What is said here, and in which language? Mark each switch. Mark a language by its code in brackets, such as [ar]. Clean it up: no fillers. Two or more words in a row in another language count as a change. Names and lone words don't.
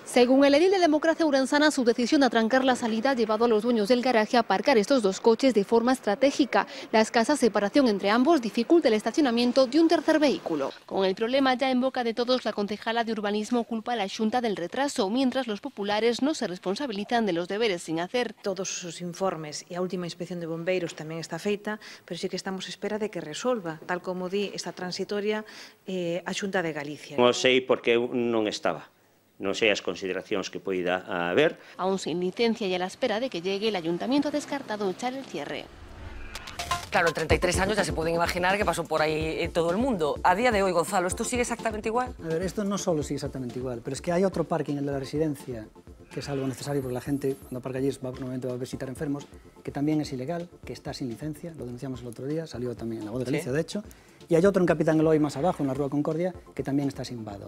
[es] Según el edil de Democracia Ourensana, su decisión de atrancar la salida ha llevado a los dueños del garaje a aparcar estos 2 coches de forma estratégica. La escasa separación entre ambos dificulta el estacionamiento de un tercer vehículo. Con el problema ya en boca de todos, la concejala de urbanismo culpa a la Xunta del retraso, mientras los populares no se responsabilizan de los deberes sin hacer. [gl] Todos os informes e a última inspección de bombeiros tamén está feita, pero sí que estamos a espera de que resolva, tal como di esta transitoria a Xunta de Galicia. Non sei por que non estaba. Non sei as consideracións que poida haber. [es] Aún sin licencia y a la espera de que llegue, el ayuntamiento ha descartado echar el cierre. Claro, 33 años ya se pueden imaginar que pasó por ahí todo el mundo. A día de hoy, Gonzalo, ¿esto sigue exactamente igual? A ver, esto no solo sigue exactamente igual, pero es que hay otro parking, el de la residencia, que es algo necesario porque la gente cuando aparca allí normalmente va a visitar enfermos, que también es ilegal, que está sin licencia, lo denunciamos el otro día, salió también en La Voz de Galicia, de hecho, y hay otro en Capitán Eloy más abajo, en la Rúa Concordia, que también está sin vado.